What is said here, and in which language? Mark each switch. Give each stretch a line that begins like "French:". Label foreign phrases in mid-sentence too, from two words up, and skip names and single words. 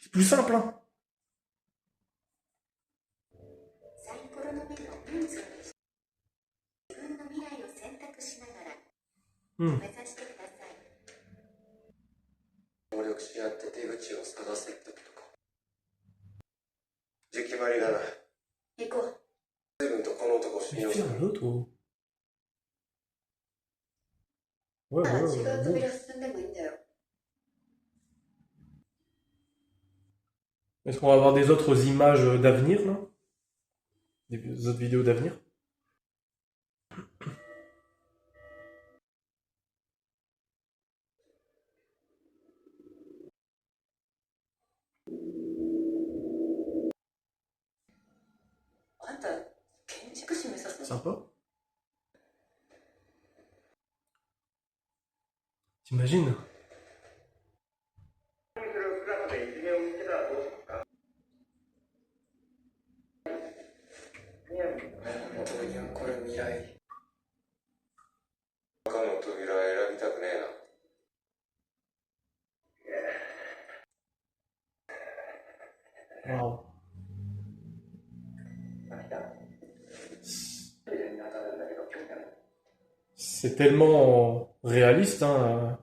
French: C'est plus simple, hein. Hmm.
Japanese: 協力し合って出口を探せってことか。じゃ決まりだな。行こう。随分とこの男を信用する。
French: l'autre ou... Ouais, ouais,
Japanese: 違う扉進んでもいいんだよ。
French: Est-ce qu'on va avoir des autres images d'avenir, là? Des autres vidéos d'avenir?
Japanese: あんた建築士目指すの？
French: Sympa. T'imagines?
Japanese: 元にはこれ未来。赤の扉選びたくねえな。 Waouh.
French: C'est tellement réaliste, hein.